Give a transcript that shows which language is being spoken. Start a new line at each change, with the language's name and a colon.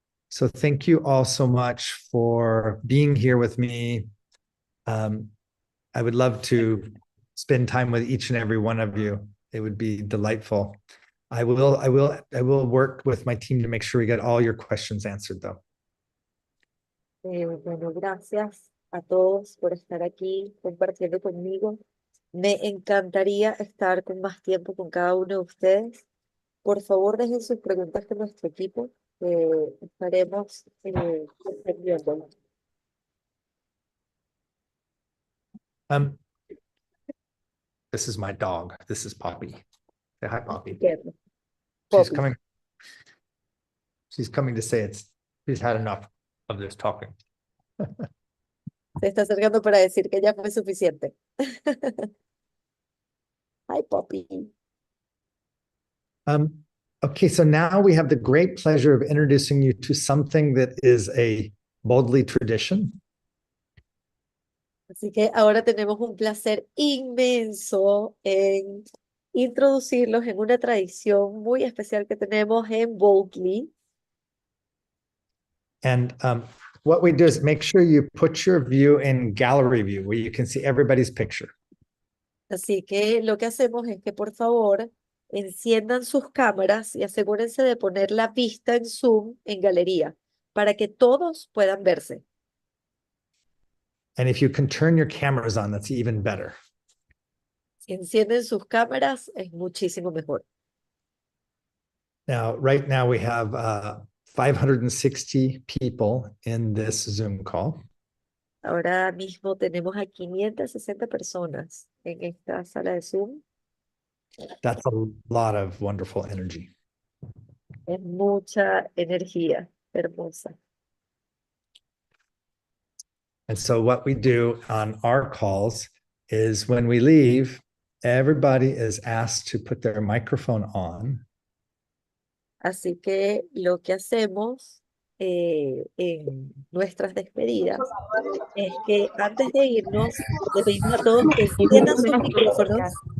English: So thank you all so much for being here with me. I would love to spend time with each and every one of you. It would be delightful. I will work with my team to make sure we get all your questions answered, though.
Spanish: Bueno, gracias a todos por estar aquí compartiendo conmigo. Me encantaría estar con más tiempo con cada uno de ustedes. Por favor, dejen sus preguntas con nuestro equipo. Estaremos respondiendo.
English: This is my dog. This is Poppy. Say hi, Poppy.
Spanish: Entiendo.
English: She's Poppy. coming. She's coming to say she's had enough of this talking.
Spanish: Se está acercando para decir que ya fue suficiente.
English: Hi, Poppy. Okay, so now we have the great pleasure of introducing you to something that is a Bodley tradition.
Spanish: Así que ahora tenemos un placer inmenso en introducirlos en una tradición muy especial que tenemos en Bodley.
English: And what we do is make sure you put your view in gallery view where you can see everybody's picture.
Spanish: Así que lo que hacemos es que por favor enciendan sus cámaras y asegúrense de poner la vista en Zoom en galería para que todos puedan verse.
English: And if you can turn your cameras on, that's even better.
Spanish: Si encienden sus cámaras es muchísimo mejor.
English: Now, right now we have 560 people in this Zoom call.
Spanish: Ahora mismo tenemos a 560 personas en esta sala de Zoom.
English: That's a lot of wonderful energy.
Spanish: Es mucha energía hermosa.
English: And so what we do on our calls is when we leave, everybody is asked to put their microphone on.
Spanish: Así que lo que hacemos en nuestras despedidas es que antes de irnos le pedimos a todos que enciendan sus micrófonos.